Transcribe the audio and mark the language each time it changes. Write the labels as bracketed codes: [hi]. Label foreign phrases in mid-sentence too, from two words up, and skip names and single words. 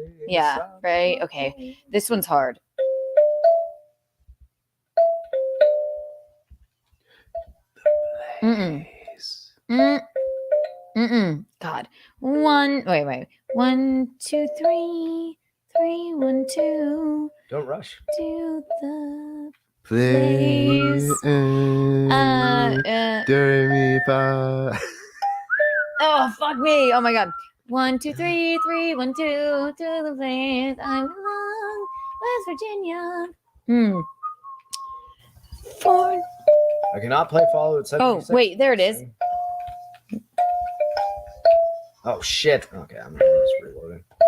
[en] Yeah, right. Okay. This one's hard. Mm-mm. Mm-mm. God. Wait. 1, 2, 3. 3, 1, 2. Don't rush. To the Play. Do, re, mi, fa. Oh, fuck me. Oh my God. 1, 2, 3, 3, 1, 2, to the place I belong, West Virginia. 4. I cannot play Fallout 76. Oh, wait, there it is. Oh, shit. Okay, I'm just reloading.